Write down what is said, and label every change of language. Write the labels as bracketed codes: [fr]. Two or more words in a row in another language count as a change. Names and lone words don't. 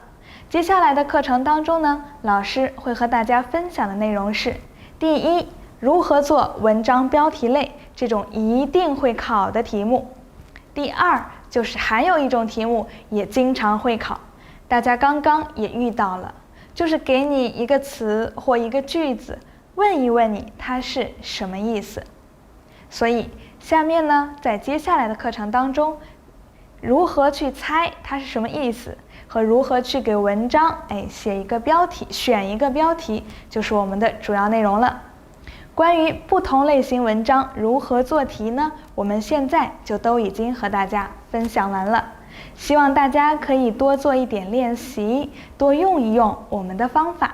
[zh] 接下來的課程當中呢，老師會和大家分享的內容是：第1，如何做文章標題類這種一定會考的題目；第2，就是還有一種題目也經常會考，大家剛剛也遇到了，就是給你一個詞或一個句子，問一問你它是什麼意思。所以下面呢，在接下來的課程當中，如何去猜它是什麼意思，和如何去給文章寫一個標題，選一個標題，就是我們的主要內容了。關於不同類型文章如何做題呢，我們現在就都已經和大家分享完了。希望大家可以多做一點練習，多用一用我們的方法。